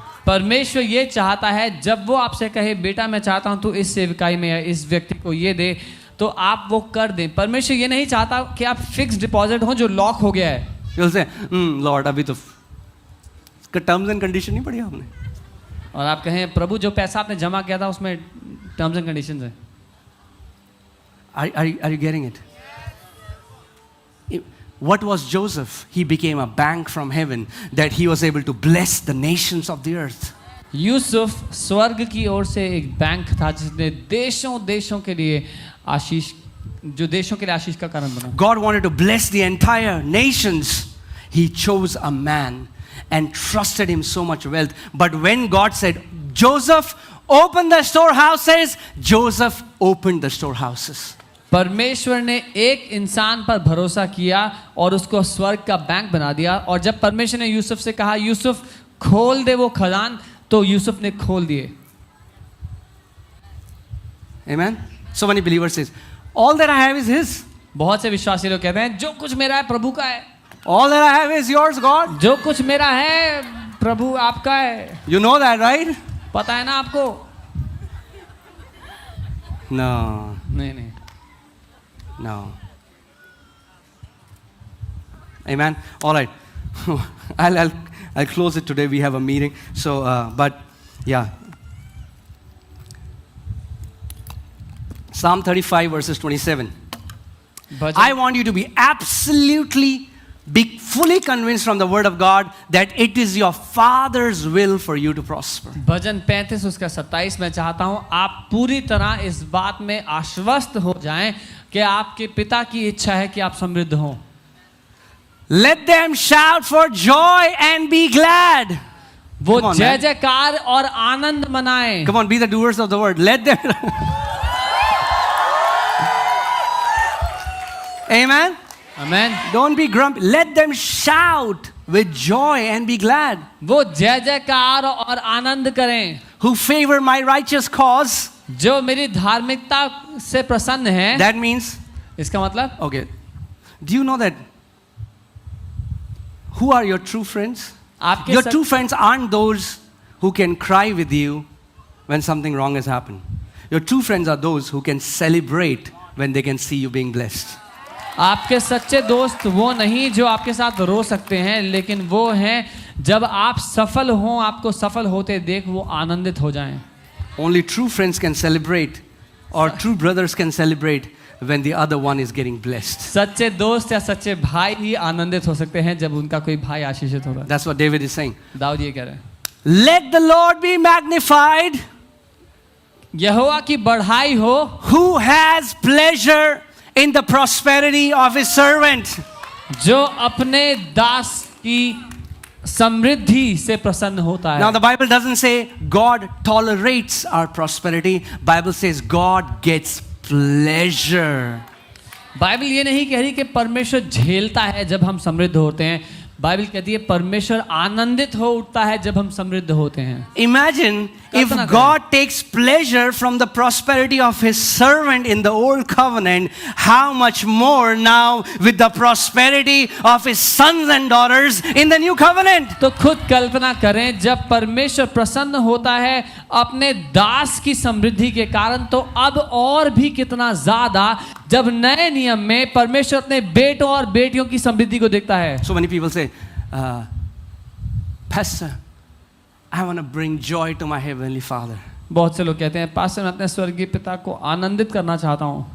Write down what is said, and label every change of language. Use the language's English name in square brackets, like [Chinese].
[Hindi] परमेश्वर ये चाहता है जब वो आपसे कहे बेटा मैं चाहता हूँ तू इस सेवकाई में या इस व्यक्ति को ये दे तो आप वो कर दें. परमेश्वर ये नहीं चाहता कि आप फिक्स डिपॉजिट हो जो लॉक हो गया है. [English] You'll say, Lord, [Hindi] अभी तो इसका टर्म्स एंड कंडीशन नहीं पढ़ी आपने. और आप कहें प्रभु जो पैसा आपने जमा किया था उसमें टर्म्स एंड कंडीशंस है. [English] Are you getting it? What was Joseph? He became a bank from heaven that he was able to bless the nations of the earth. [Hindi] Yusuf स्वर्ग की ओर से एक बैंक था जिसने देशों के लिए आशीष जो देशों के लिए आशीष का कारण बना. [English] God wanted to bless the entire nations. He chose a man and trusted him so much wealth. But when God said, Joseph, open the storehouses, Joseph opened the storehouses. [Hindi] परमेश्वर ने एक इंसान पर भरोसा किया और उसको स्वर्ग का बैंक बना दिया. और जब परमेश्वर ने यूसुफ से कहा यूसुफ खोल दे वो खजान तो यूसुफ ने खोल दिए. [English] Amen. So many believers says, all that I have is His. [Hindi] बहुत से विश्वासी लोग कहते हैं जो कुछ मेरा है प्रभु का है. [English] All that I have is yours, God. [Hindi] जो कुछ मेरा है प्रभु आपका है. [English] You know that, right? [Hindi] पता है ना आपको? [English] No. [Hindi] नहीं. [English] No. Amen. All right. I'll close it today. We have a meeting. So, but yeah. Psalm 35 verses 27. I want you to be absolutely be fully convinced from the word of God that it is your Father's will for you to prosper. [Hindi] भजन 35 उसका 27 मैं चाहता हूँ आप पूरी तरह इस बात में आश्वस्त हो जाएं कि आपके पिता की इच्छा है कि आप समृद्ध हों. [English] Let them shout for joy and be glad. [Hindi] वो [English] Come on, [Hindi] जय [English] man. [Hindi] जयकार और आनंद मनाएं. [English] Come on, be the doers of the word. Let them. Amen. Amen. Don't be grumpy. Let them shout with joy and be glad. [Hindi] वो जय जयकार और आनंद करें. [English] Who favor my righteous cause. [Hindi] जो मेरी धार्मिकता से प्रसन्न है. [English] That means, [Hindi] इसका मतलब [English] okay. Do you know that? Who are your true friends? [Hindi] आपके [English] Your true friends aren't those who can cry with you when something wrong has happened. Your true friends are those who can celebrate when they can see you being blessed. [Hindi] आपके सच्चे दोस्त वो नहीं जो आपके साथ रो सकते हैं लेकिन वो हैं जब आप सफल हों आपको सफल होते देख वो आनंदित हो जाएं. [English] Only true friends can celebrate or true brothers can celebrate when the other one is getting blessed. [Hindi] सच्चे दोस्त या सच्चे भाई ही आनंदित हो सकते हैं जब उनका कोई भाई आशीषित होगा. [English] That's what David is saying. [Hindi] Dawood ये कह रहे हैं. [English] Let the Lord be magnified. [Hindi] यहोवा की बढ़ाई हो. [English] Who has pleasure in the prosperity of his servant. [Hindi] जो अपने दास की समृद्धि से प्रसन्न होता है. [English] Now the Bible doesn't say God tolerates our prosperity. Bible says God gets pleasure. [Hindi] Bible ये नहीं कह रही कि परमेश्वर झेलता है जब हम समृद्ध होते हैं. बाइबल कहती है परमेश्वर आनंदित हो उठता है जब हम समृद्ध होते हैं. [English] Imagine if God takes pleasure from the prosperity of his servant in the old covenant, how much more now with the prosperity of his sons and daughters in the new covenant. [Hindi] तो खुद कल्पना करें जब परमेश्वर प्रसन्न होता है अपने दास की समृद्धि के कारण तो अब और भी कितना ज्यादा जब नए नियम में परमेश्वर अपने बेटों और बेटियों की समृद्धि को देखता है. [English] So many people say, Pastor, I want to bring joy to my heavenly Father. [Hindi] बहुत से लोग कहते हैं पास्टर मैं अपने स्वर्गीय पिता को आनंदित करना चाहता हूँ.